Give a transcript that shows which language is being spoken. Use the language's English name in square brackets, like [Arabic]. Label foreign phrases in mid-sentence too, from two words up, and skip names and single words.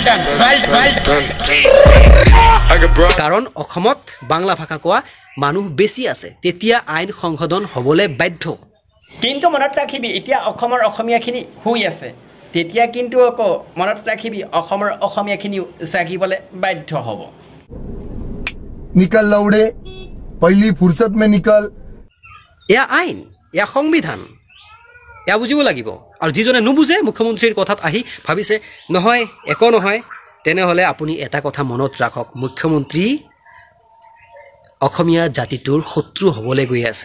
[Assamese] কাৰণ অসমত বাংলা ভাষা কোৱা মানুহ বেছি আছে তেতিয়া আইন সংশোধন হ'বলৈ বাধ্য কিন্তু মনত ৰাখিবি এতিয়া অসমৰ অসমীয়াখিনি শুই আছে তেতিয়া কিন্তু আকৌ মনত ৰাখিবি অসমৰ অসমীয়াখিনিও জাগিবলৈ বাধ্য হ'ব [Hindi] निकल लौड़े पहली फुर्सत में निकल [Assamese] এয়া আইন এয়া সংবিধান এয়া বুজিব লাগিব আৰু যিজনে নুবুজে মুখ্যমন্ত্ৰীৰ কথাত আহি ভাবিছে নহয় একো নহয় তেনেহ'লে আপুনি এটা কথা মনত ৰাখক মুখ্যমন্ত্ৰী অসমীয়া জাতিটোৰ শত্ৰু হ'বলৈ গৈ আছে